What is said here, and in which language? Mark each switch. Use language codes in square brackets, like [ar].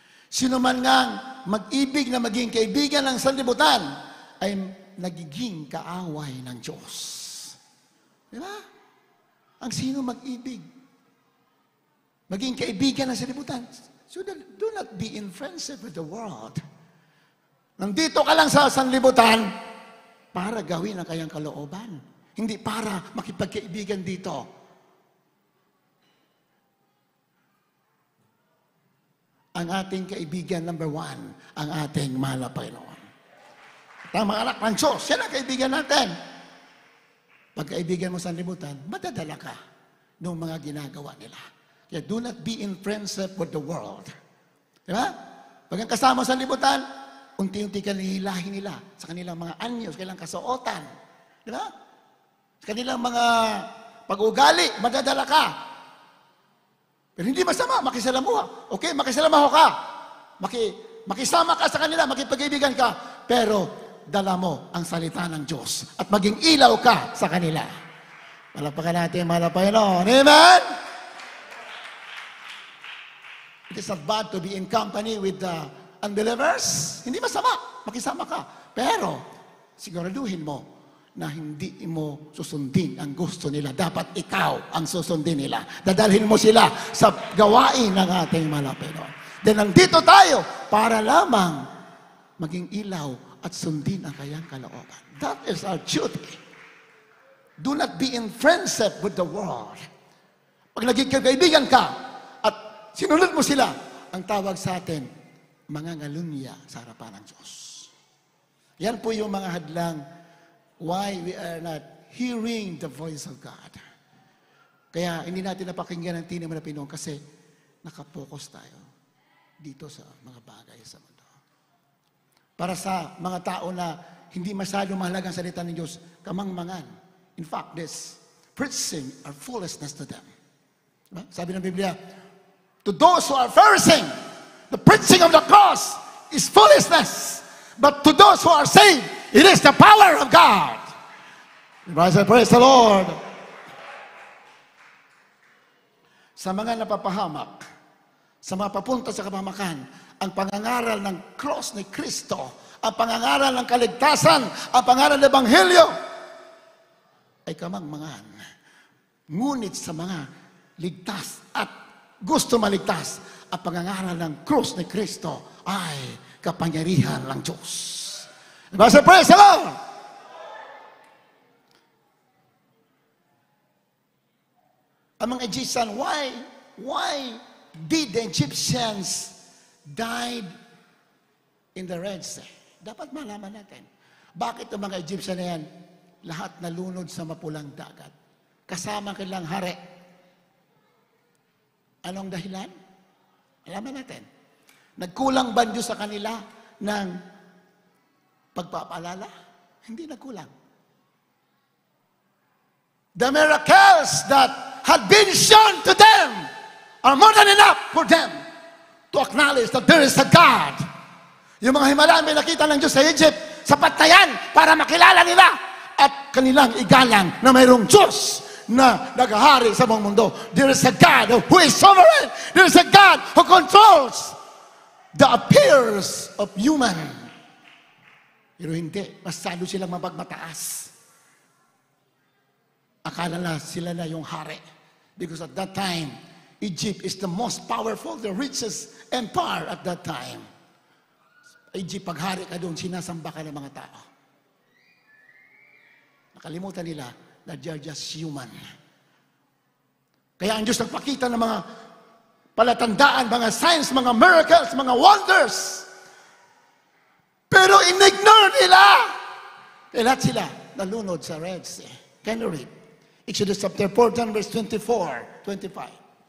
[tl] Sino man ngang mag-ibig na maging kaibigan ng sanlibutan ay nagiging kaaway ng Diyos. Di ba? Ang sino mag-ibig? Maging kaibigan ng salibutan. [en] So do not be in friendship with the world. [tl] Nandito ka lang sa sanlibutan para gawin ang kayang kalooban. Hindi para makipagkaibigan dito. Ang ating kaibigan number 1, ang ating mahal na Panginoon. At ang mga anak ng Diyos, yan ang kaibigan natin. Pag kaibigan mo sa libutan, madadala ka ng mga ginagawa nila. [en] Kaya do not be in friendship with the world. [tl] Di ba? Pag ang kasama sa libutan, unti-unti ka nihilahin nila sa kanilang mga anyo, sa kanilang kasuotan. Di ba? Sa kanilang mga pag-ugali, madadala ka. Pero hindi masama, makisalamuha. Okay, makisalamuha ka. Makisama ka sa kanila, makipag-ibigan ka. Pero dala mo ang salita ng Diyos at maging ilaw ka sa kanila. Palakpakan natin, mahal na Panginoon. Amen? [en] It is not bad to be in company with the unbelievers. [tl] Hindi masama, makisama ka. Pero, siguraduhin mo na hindi mo susundin ang gusto nila. Dapat ikaw ang susundin nila. Dadalhin mo sila sa gawain ng ating mahal na Panginoon. Then, nandito tayo para lamang maging ilaw at sundin ang kayang kalooban. [en] That is our duty. Do not be in friendship with the world. [tl] Pag naging kaibigan ka at sinunod mo sila, ang tawag sa atin, mga ngalunya sa harapan ng Diyos. Yan po yung mga hadlang [en] why we are not hearing the voice of God. [tl] Kaya hindi natin napakinggan ang tinig na Pinoon kasi nakapokus tayo dito sa mga bagay sa mundo. Para sa mga tao na hindi masyadong mahalagang salita ng Diyos, kamangmangan. [en] In fact, this preaching are foolishness to them. Diba? [tl] Sabi ng Biblia, [en] to those who are perishing, the preaching of the cross is foolishness. But to those who are saved, it is the power of God. Praise the Lord. [tl] Sa mga napapahamak, sa mga papunta sa kapahamakan, ang pangangaral ng cross ni Kristo, ang pangangaral ng kaligtasan, ang pangangaral ng Ebanghelyo, ay kamangmangan. Ngunit sa mga ligtas at gusto maligtas, ang pangangaral ng cross ni Kristo ay kapangyarihan ng Diyos. [en] Praise the Lord! Ang mga Egyptian, why did the Egyptians died in the Red Sea? [tl] Dapat malaman natin. Bakit ang mga Egyptian na yan, lahat nalunod sa mapulang dagat? Kasama kanilang hari. Anong dahilan? Alaman natin. Nagkulang ba Diyos sa kanila ng pagpapaalala? Hindi nagkulang. [en] The miracles that had been shown to them are more than enough for them to acknowledge that there is a God. [tl] Yung mga himala may nakita ng Diyos sa Egypt, sapat na yan para makilala nila at kanilang igalang na mayroong Diyos na naghahari sa buong mundo. [en] There is a God who is sovereign. There is a God who controls the affairs of human. [tl] Pero hindi, masyado silang mapagmataas. Akala na sila na yung hari. [en] Because at that time, Egypt is the most powerful, the richest empire at that time. [tl] Egypt, pag hari ka doon, sinasamba ka ng mga tao. Nakalimutan nila na [en] they're just human. [tl] Kaya ang Diyos nagpakita ng mga palatandaan, mga signs, mga miracles, mga wonders. Pero in-ignore nila. Kaya lahat sila nalunod sa Red Sea. [en] Can you read? Exodus chapter 14, verse 24, 25.